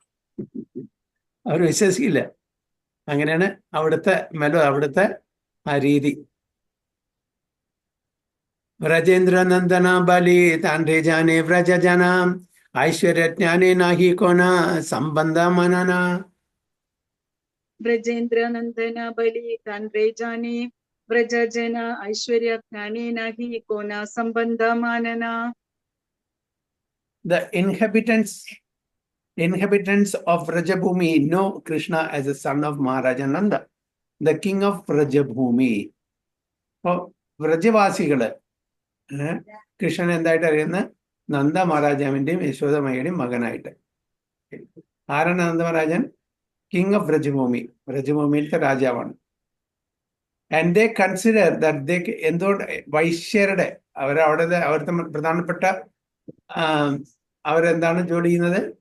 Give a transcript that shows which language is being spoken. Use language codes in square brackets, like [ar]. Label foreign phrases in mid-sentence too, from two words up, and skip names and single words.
[ml] അങ്ങനെയാണ് അവിടുത്തെ അവിടുത്തെ ആ രീതി. [bn] ব্রজেন্দ্রনন্দন বলি তাঁরে জানে ব্রজজন ঐশ্বর্যজ্ঞানে নাহি কোন সম্বন্ধ মানন. ব্রজেন্দ্র নন্দন বলি তাঁরে জানে ব্রজজন ঐশ্বর্য জ্ঞানে নাহি কোন সম্বন্ধ মানন. [en] The inhabitants of Vrajabhumi know Krishna as a son of Maharaja Nanda, the king of Vrajabhumi. [ml] അപ്പോൾ വ്രജവാസികള് കൃഷ്ണൻ എന്തായിട്ട് അറിയുന്നത്? നന്ദ മഹാരാജാവിന്റെയും യശോദമയുടെയും മകനായിട്ട്. ആരാണ് നന്ദ മഹാരാജൻ? [en] King of Vrajabhumi, [ml] വ്രജഭൂമിയിലത്തെ രാജാവാണ്. [en] and they consider that [ml] എന്തുകൊണ്ട് വൈശ്യരുടെ അവിടുത്തെ പ്രധാനപ്പെട്ട അവരെന്താണ് ജോലി ചെയ്യുന്നത്?